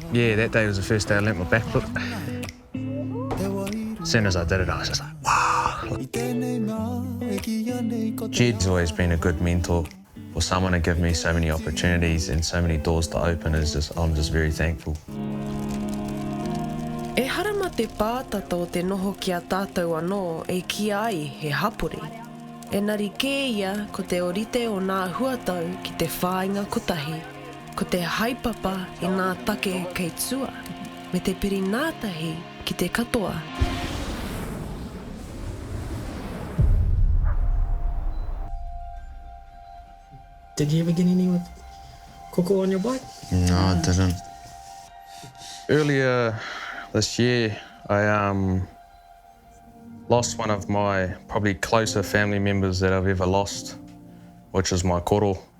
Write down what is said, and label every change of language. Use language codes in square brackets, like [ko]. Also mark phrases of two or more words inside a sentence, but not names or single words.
[en] Yeah, that day was the first day I learnt my back flip. As soon as I did it, I was just like, wow. Jed's always been a good mentor. For someone to give me so many opportunities and so many doors to open I'm just very thankful. [mi] E harama te pātata o te noho ki a tātou anō e kia ai he hapori. E nari kē ia ko te orite o nā huatau ki te whāinga kotahi, ko te haipapa i nā take kei tua, me te pirinātahi ki te katoa. [en] Did you ever get any with koko on your bike? No, I didn't. Earlier this year, I lost one of my probably closer family members that I've ever lost, which is my koro.